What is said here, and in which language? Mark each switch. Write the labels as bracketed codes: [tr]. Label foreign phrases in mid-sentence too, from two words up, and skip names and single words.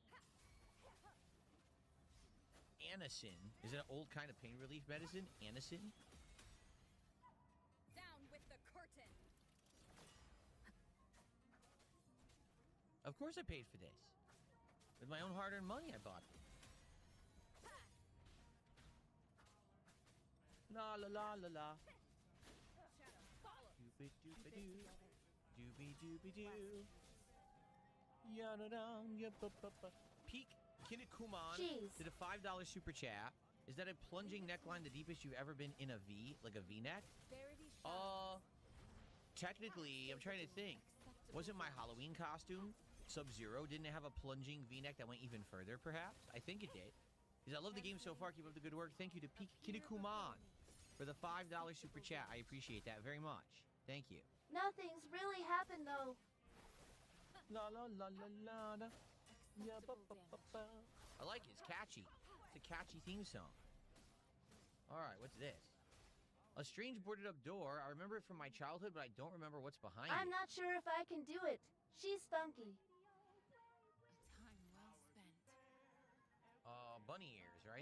[en] Anacin. Is it an old kind of pain relief medicine? Anacin? Down with the curtain. Of course I paid for this. With my own hard-earned money I bought it. La la la la la. Challenge Doobie doobie doo. Ya-da-dum, ya-ba-ba-ba. Peak Kinikuman Jeez. did a $5 super chat. Is that a plunging neckline the deepest you've ever been in a V? Like a V-neck? Technically, I'm trying to think. Wasn't my Halloween costume Sub-Zero? Didn't it have a plunging V-neck that went even further, perhaps? I think it did. Because I love the game so far. Keep up the good work. Thank you to Peak Kinikuman for the $5 super chat. I appreciate that very much. Thank you. Nothing's really happened though. La la la la la la. Yeah, ba, Acceptable ba, ba, ba. I like it. It's catchy. It's a catchy theme song. All right, what's this? A strange boarded up door. I remember it from my childhood, but I don't remember what's behind I'm it. not sure if I can do it. She's funky. A time well spent. Bunny ears, right?